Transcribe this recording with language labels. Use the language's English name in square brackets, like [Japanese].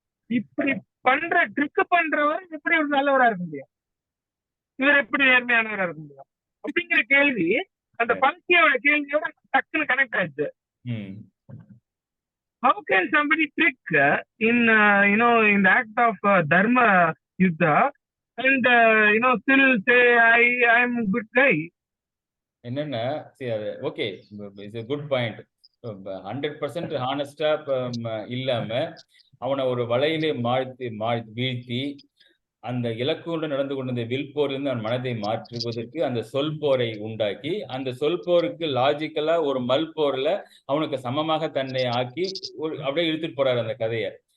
[Tamil] இப்படி பண்ற ட்ரிக் பண்றவர் எப்படி ஒரு நல்லவரா இருக்க முடியும்? இவர் எப்படி நேர்மையானவரா இருக்க முடியும்? அப்படிங்கிற கேள்வி அந்த பங்கியோட கேள்வியோட டக்குன்னு கனெக்ட் ஆயிடுச்சு. ம். [English] How can somebody trick in in the act of dharma yuddha and still say I am a good guy? என்னன்னா okay, it's a good point. [Tamil] 100% ஹானஸ்டா இல்லாம அவனை ஒரு வலையிலே வீழ்த்தி அந்த இலக்குடன் நடந்து கொண்ட வில் போரிலிருந்து அவன் மனதை மாற்றுவதற்கு அந்த சொல் போரை உண்டாக்கி, அந்த சொல் போருக்கு லாஜிக்கலா ஒரு மல் போர்ல அவனுக்கு சமமாக தன்னை ஆக்கி அப்படியே இழுத்துட்டு போறாரு அந்த கதையை.